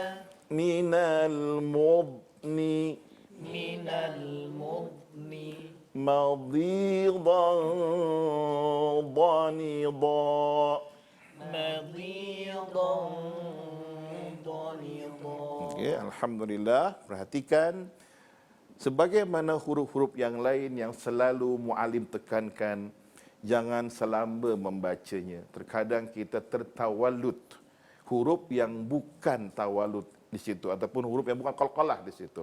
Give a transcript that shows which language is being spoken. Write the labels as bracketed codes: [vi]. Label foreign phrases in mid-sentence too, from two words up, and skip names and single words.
[ar] من المضن من المضن مضيضا ضنضا. مضيضا ضنضا. [ms] Okay, Alhamdulillah. Perhatikan sebagaimana huruf-huruf yang lain yang selalu muallim tekankan, jangan selamba membacanya. Terkadang kita tertawalud huruf yang bukan tawalud di situ ataupun huruf yang bukan qalqalah di situ.